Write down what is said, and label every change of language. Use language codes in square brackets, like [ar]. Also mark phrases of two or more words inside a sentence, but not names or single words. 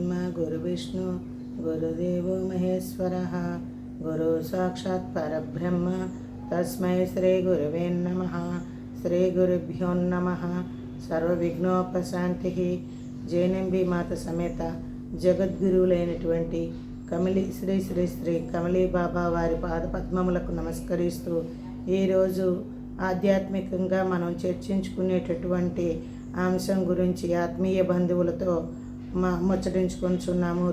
[sa] गुरुविष्णु गुरुदेवो महेश्वरः गुरु साक्षात् परब्रह्म तस्मै श्रीगुरुवे नमः। श्रीगुरुभ्यो नमः। सर्वविघ्नोपशांतिः। [te] జైనంబి మాత సమేత జగద్గురువులైనటువంటి కమలి శ్రీ శ్రీ శ్రీ కమలీ బాబా వారి పాదపద్మములకు నమస్కరిస్తూ ఈరోజు ఆధ్యాత్మికంగా మనం చర్చించుకునేటటువంటి అంశం గురించి ఆత్మీయ బంధువులతో ముచ్చటించుకుంటున్నాము.